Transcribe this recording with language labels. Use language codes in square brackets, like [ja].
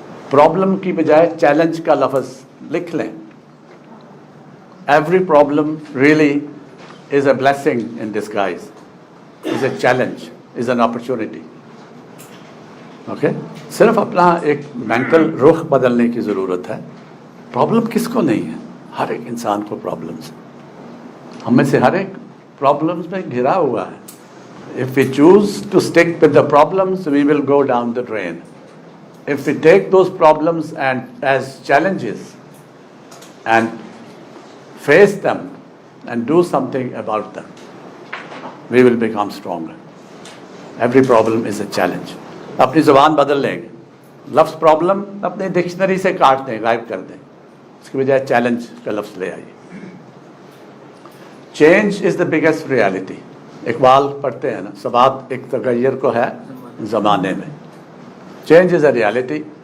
[ur] Problem کی بجائے challenge کا لفظ لکھ لیں. [en] Every problem really is a blessing in disguise, is a challenge, is an opportunity. Okay. [ur] صرف اپنا ایک مینٹل رخ بدلنے کی ضرورت ہے. پرابلم کس کو نہیں ہے؟ ہر ایک انسان کو پرابلمس. ہم میں سے ہر ایک پرابلمس میں گھرا ہوا ہے. [en] If we choose to stick with the problems, we will go down the drain. If we take those problems and as challenges and face them and do something about them, we will become stronger. Every problem is a challenge. [ur] اپنی زبان بدل لیں گے. لفظ problem اپنے dictionary سے کاٹ دیں، غائب کر دیں. اس کی بجائے چیلنج کا لفظ لے آئیے. [en] Change is the biggest reality. [ur] Iqbal پڑھتے ہیں نا، ثبات ایک تغیر کو ہے زمانے میں. [en] Change is a reality.